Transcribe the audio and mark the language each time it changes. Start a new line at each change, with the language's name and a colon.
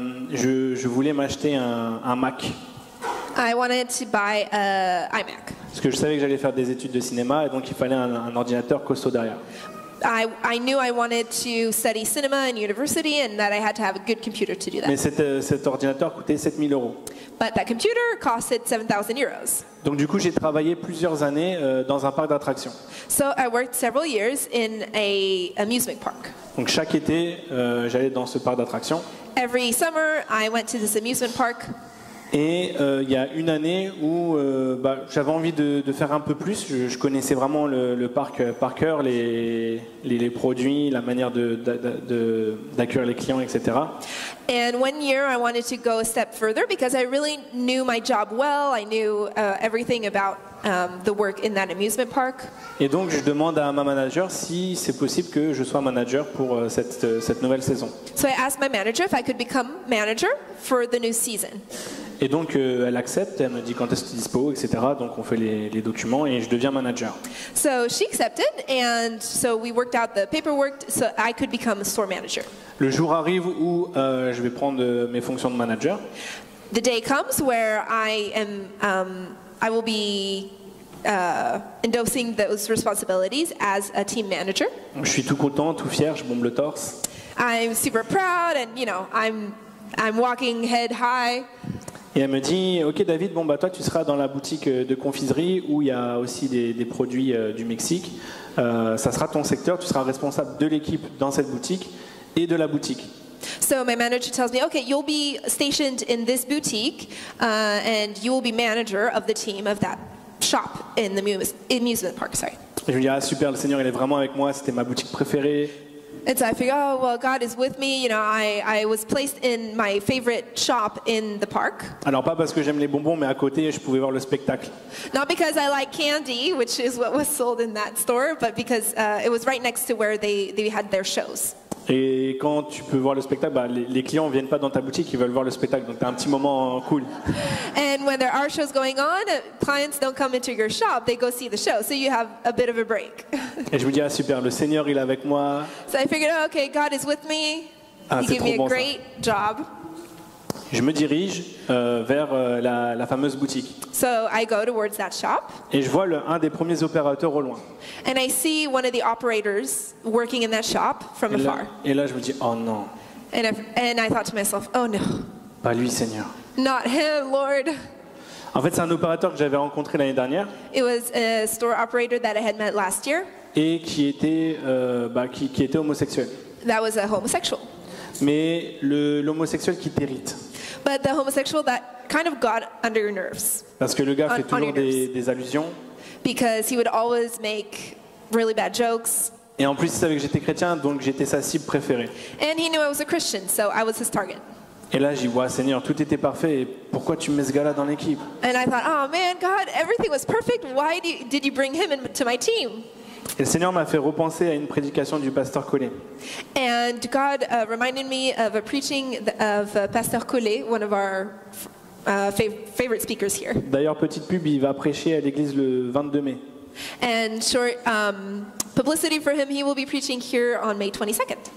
French: je voulais m'acheter un Mac.
English: I wanted to buy an iMac.
French: Parce que je savais que j'allais faire des études de cinéma et donc il fallait un ordinateur costaud derrière.
English: I knew I wanted to study cinema in university and that I had to have a good computer to do
French: Mais
English: that.
French: cet ordinateur coûtait 7 000 €.
English: But that computer costed 7,000 euros.
French: Donc du coup, j'ai travaillé plusieurs années dans un parc d'attractions.
English: So I worked several years in a amusement park.
French: Donc chaque été, j'allais dans ce parc d'attractions.
English: Every summer, I went to this amusement park.
French: Et il y a une année où j'avais envie de faire un peu plus. Je connaissais vraiment le parc par cœur, les produits, la manière d'accueillir les clients, etc.
English: And one year, I wanted to go a step further because I really knew my job well. I knew everything about the work in that amusement park.
French: Et donc je demande à ma manager si c'est possible que je sois manager pour cette nouvelle saison.
English: So I asked my manager if I could become manager for the new season.
French: Et donc elle accepte, elle me dit quand est-ce que tu es dispo, etc. Donc on fait les documents et je deviens manager.
English: So she accepted, and so we worked out the paperwork so I could become a store manager.
French: Le jour arrive où je vais prendre mes fonctions de manager.
English: The day comes where I will be endorsing those responsibilities as a team manager.
French: Je suis tout content, tout fier, je bombe le torse.
English: I'm super proud, and I'm walking head high.
French: Et elle me dit, ok David, toi tu seras dans la boutique de confiserie où il y a aussi des produits du Mexique. Ça sera ton secteur, tu seras responsable de l'équipe dans cette boutique et de la boutique.
English: So my manager tells me, okay, you'll be stationed in this boutique, and you will be manager of the team of that shop in the amusement park. Sorry.
French: Et je me dis, ah super, le Seigneur il est vraiment avec moi, c'était ma boutique préférée.
English: And so I figure, oh, well, God is with me. I was placed in my favorite shop in the park.
French: Alors pas parce que j'aime les bonbons, mais à côté je pouvais voir le spectacle.
English: Not because I like candy, which is what was sold in that store, but because it was right next to where they had their shows.
French: Et quand tu peux voir le spectacle, les clients ne viennent pas dans ta boutique, ils veulent voir le spectacle. Donc tu as un petit moment cool.
English: And when there are shows going on, clients don't come into your shop, they go see the show. So you have a bit of a break.
French: Et je me dis, ah super, le Seigneur il est avec moi.
English: So I figured, oh, okay, God is with me. Ah, He
French: c'est
English: gave
French: trop
English: me a
French: bon, ça.
English: great job.
French: Je me dirige vers la fameuse boutique.
English: So I go towards that shop,
French: Et je vois un des premiers opérateurs au loin.
English: and I see one of the operators working in that shop from afar.
French: Et là je me dis, oh non,
English: And I thought to myself, oh no,
French: pas lui Seigneur.
English: not him, Lord.
French: En fait c'est un opérateur que j'avais rencontré l'année dernière
English: It was a store operator that I had met last year
French: et qui était homosexuel.
English: that was a homosexual.
French: Mais l'homosexuel qui t'irrite.
English: But the homosexual that kind of got under your nerves
French: Parce que le gars fait
English: On
French: toujours
English: your nerves.
French: des allusions.
English: because he would always make really bad jokes.
French: Et en plus il savait que j'étais chrétien, donc j'étais sa cible préférée.
English: And he knew I was a Christian, so I was his target.
French: Et là, j'y vois, Seigneur, tout était parfait. Et pourquoi tu mets ce gars-là dans l'équipe?
English: And I thought, oh man, God, everything was perfect. Why did you bring him into my team?
French: Et le Seigneur m'a fait repenser à une prédication du pasteur Collet.
English: And God reminded me of a preaching of Pastor Collet, one of our favorite speakers here.
French: D'ailleurs, petite pub, il va prêcher à l'église le 22 mai.
English: And short publicity for him, he will be preaching here on May 22nd.